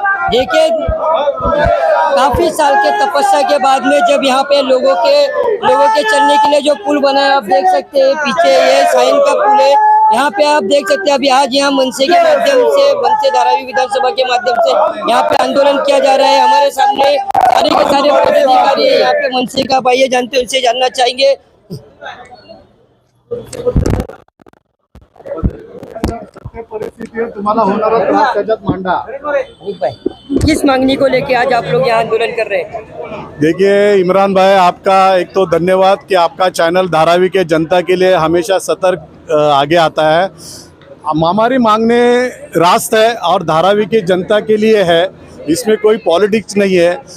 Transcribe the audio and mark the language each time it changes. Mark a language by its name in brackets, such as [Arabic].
[Hindi] देखिए, काफी साल के तपस्या के बाद में जब यहाँ पे लोगों के चलने के लिए जो पुल बना है, आप देख सकते हैं पीछे ये साइन का पुल है। यहाँ पे आप देख सकते हैं अभी आज यहाँ मनसे के माध्यम से, मनसे धारावी विधानसभा के माध्यम से यहाँ पे आंदोलन किया जा रहा है। हमारे सामने सारे के सारे पदाधिकारी यहाँ पे मनसे का भाई ये जानते, उनसे जानना चाहेंगे। [Marathi] काय परिस्थिती आहे तुम्हाला होणारा त्रास त्याच्यात मांडा. [Hindi] किस मांगनी को लेके आज आप लोग यहाँ आंदोलन कर रहे हैं? देखिए इमरान भाई, आपका एक तो धन्यवाद कि आपका चैनल धारावी के जनता के लिए हमेशा सतर्क आगे आता है. हमारी मांगने रास्त है और धारावी की जनता के लिए है, इसमें कोई पॉलिटिक्स नहीं है.